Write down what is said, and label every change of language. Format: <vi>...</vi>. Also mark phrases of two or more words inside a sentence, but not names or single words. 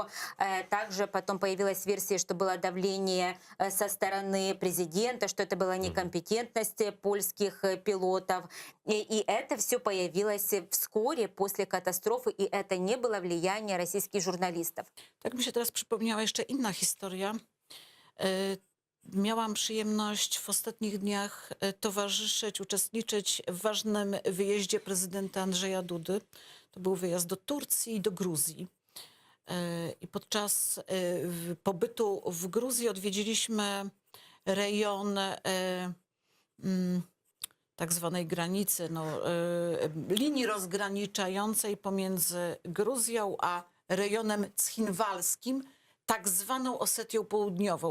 <ru>Также потом появилась версия, что было давление со стороны президента, что это была некомпетентность польских пилотов. И это все появилось вскоре после катастрофы, и это не было влияние российских журналистов.</ru> <pl>Tak mi się teraz przypomniała jeszcze inna historia. Miałam przyjemność w ostatnich dniach towarzyszyć, uczestniczyć w ważnym wyjeździe prezydenta Andrzeja Dudy. To był wyjazd do Turcji i do Gruzji. I podczas pobytu w Gruzji odwiedziliśmy rejon tak zwanej granicy, linii rozgraniczającej pomiędzy Gruzją a rejonem cchinwalskim, tak zwaną Osetią Południową.</pl>